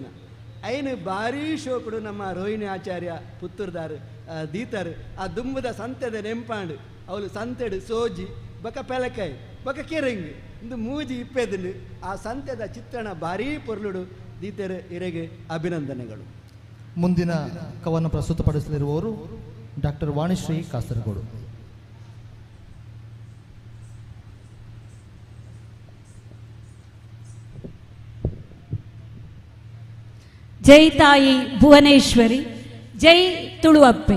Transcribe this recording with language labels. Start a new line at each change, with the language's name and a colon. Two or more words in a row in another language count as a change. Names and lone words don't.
Tulu: ಐನು ಭಾರೀ ಶೋಕುಡು ನಮ್ಮ ರೋಹಿಣಿ ಆಚಾರ್ಯ ಪುತ್ತೂರ್ದಾರು ದೀತಾರು. ಆ ದುಂಬದ ಸಂತೆದ ನೆಂಪಾಂಡು ಅವಳು ಸಂತೆಡು ಸೋಜಿ ಬಕ ಪೆಲಕಾಯಿ ಬಕ ಕೆರೆಂಗು ಇಂದು ಮೂಜಿ ಇಪ್ಪೆದುಂಡು. ಆ ಸಂತೆದ ಚಿತ್ರಣ ಭಾರೀ ಪೊರ್ಲುಡು ದೀತರು ಇರೆಗೆ ಅಭಿನಂದನೆಗಳು.
Kannada: ಮುಂದಿನ ಕವನ ಪ್ರಸ್ತುತಪಡಿಸಲಿರುವವರು ಡಾಕ್ಟರ್ ವಾಣಿಶ್ರೀ ಕಾಸರಗೋಡು. ಜೈ ತಾಯಿ ಭುವನೇಶ್ವರಿ, ಜೈ ತುಳುವಪ್ಪೆ.